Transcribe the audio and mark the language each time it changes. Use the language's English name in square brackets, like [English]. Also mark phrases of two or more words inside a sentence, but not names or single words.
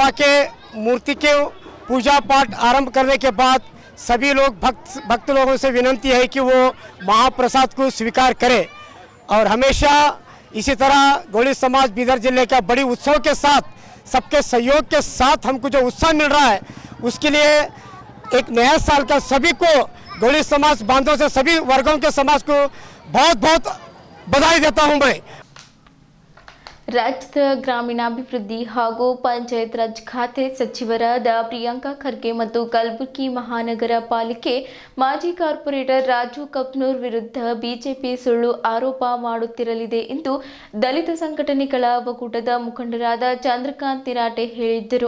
[Hindi] के मूर्ति के पूजा पाठ आरंभ करने के बाद सभी लोग भक्त लोगों से विनती है कि वो महाप्रसाद को स्वीकार करें और हमेशा इसी तरह गौड़ी समाज बीदर जिले का बड़ी उत्सव के साथ सबके सहयोग के साथ हमको जो उत्साह मिल रहा है उसके लिए एक नया साल का सभी को गौड़ी समाज बांधों से सभी वर्गों के समाज को बहुत बहुत बधाई देता हूं मैं. [Kannada] ರಾಜ್ಯದ ಗ್ರಾಮೀಣಾಭಿವೃದ್ಧಿ ಹಾಗೂ ಪಂಚಾಯತ್ ರಾಜ್ ಖಾತೆ ಸಚಿವರಾದ ಪ್ರಿಯಾಂಕಾ ಖರ್ಗೆ ಮತ್ತು ಕಲಬುರಗಿ ಮಹಾನಗರ ಪಾಲಿಕೆ ಮಾಜಿ ಕಾರ್ಪೊರೇಟರ್ ರಾಜು ಕಪ್ನೂರ್ ವಿರುದ್ಧ ಬಿಜೆಪಿ ಸುಳ್ಳು ಆರೋಪ ಮಾಡುತ್ತಿರಲಿದೆ ಎಂದು ದಲಿತ ಸಂಘಟನೆಗಳ ಒಕ್ಕೂಟದ ಮುಖಂಡರಾದ ಚಂದ್ರಕಾಂತ್ ತಿರಾಟೆ ಹೇಳಿದ್ದರು.